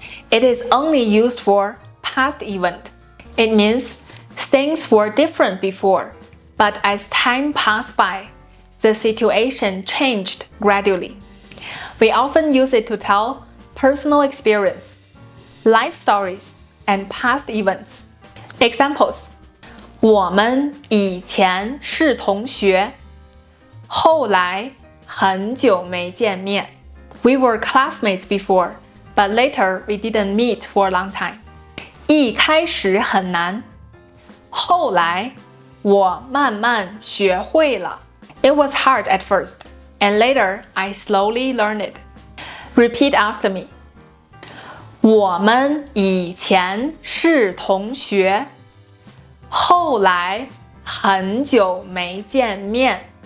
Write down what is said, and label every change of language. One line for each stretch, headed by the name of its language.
English: It is only used for past event. It means things were different before, but as time passed by, the situation changed gradually. We often use it to tell personal experience, life stories, and past events. Examples:
Chinese: 我们以前是同学，后来很久没见面。
English: We were classmates before, but later we didn't meet for a long time.
Chinese: 一开始很难，后来我慢慢学会了。
English: It was hard at first, and later I slowly learned it. Repeat after me.
Chinese: 我们以前是同学，后来很久没见面。